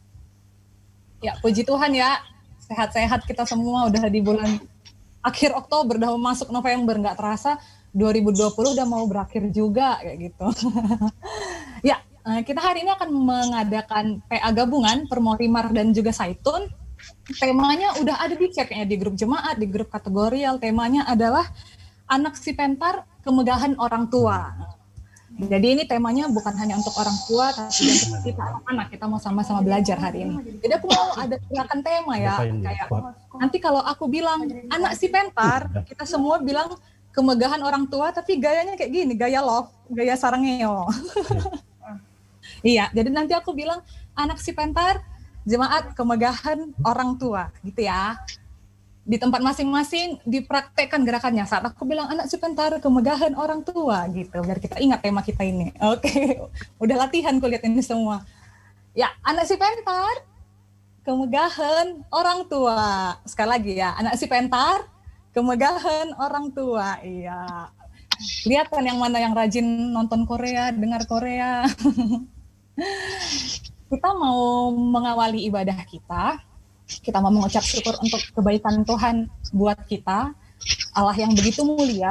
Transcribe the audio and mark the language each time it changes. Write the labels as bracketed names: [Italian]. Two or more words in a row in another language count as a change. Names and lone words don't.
[Indonesian] Ya puji Tuhan ya, sehat-sehat kita semua, udah di bulan akhir Oktober, udah mau masuk November, nggak terasa 2020 udah mau berakhir juga kayak gitu. Ya, kita hari ini akan mengadakan PA gabungan Permorimar dan juga Saitun. Temanya udah ada di chatnya di grup jemaat, di grup kategorial. Temanya adalah [Batak Karo] anak si pentar, [Indonesian] kemegahan orang tua. Jadi ini temanya bukan hanya untuk orang tua, tapi untuk kita anak-anak. Kita mau sama-sama belajar hari ini. Jadi aku mau ada gerakan tema ya, kayak nanti kalau aku bilang [Batak Karo] anak si pentar, [Indonesian] kita semua bilang kemegahan orang tua, tapi gayanya kayak gini, gaya love, gaya sarangeo. Iya, jadi nanti aku bilang [Batak Karo] anak si pentar, [Indonesian] jemaat kemegahan orang tua, gitu ya. Di tempat masing-masing dipraktekkan gerakannya. Saat aku bilang [Batak Karo] anak si pentar [Indonesian] kemegahan orang tua gitu, biar kita ingat tema kita ini. Oke, udah latihan kulihat ini semua. Ya, [Batak Karo] anak si pentar [Indonesian] kemegahan orang tua. Sekali lagi ya, [Batak Karo] anak si pentar [Indonesian] kemegahan orang tua. Iya. Lihat kan yang mana yang rajin nonton Korea, dengar Korea. Kita mau mengawali ibadah kita. Kita mau mengucap syukur untuk kebaikan Tuhan buat kita, Allah yang begitu mulia.